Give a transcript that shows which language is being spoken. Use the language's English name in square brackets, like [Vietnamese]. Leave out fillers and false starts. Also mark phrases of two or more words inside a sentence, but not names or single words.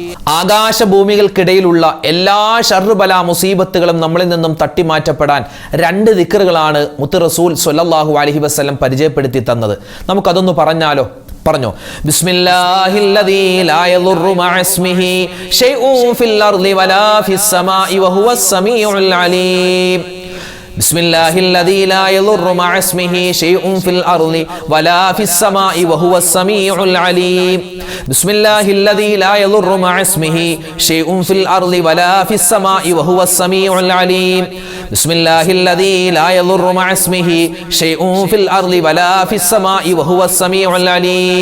[Malayalam] ആകാശഭൂമികൾക്കിടയിലുള്ള എല്ലാ ശർറ് ബലാ മുസീബത്തുകളും നമ്മളിൽ നിന്നും തട്ടിമാറ്റപ്പെടാൻ 2 ദിക്റുകളാണ് മുത്ത് റസൂൽ [Arabic] صلى الله عليه وسلم [Malayalam] പരിചയപ്പെടുത്തി തന്നത്. നമുക്കതൊന്ന് പറഞ്ഞാലോ? പറഞ്ഞോ. [Arabic] بسم الله الذي لا يضر مع اسمه شيء في الأرض ولا في السماء وهو السميع العليم. بسم الله الذي لا يضر مع اسمه شيء في الأرض ولا في السماء وهو السميع العليم. بسم الله الذي لا يضر مع اسمه شيء في الأرض ولا في السماء وهو السميع العليم. بسم الله الذي لا يضر مع اسمه شيء في الأرض ولا في السماء وهو السميع العليم.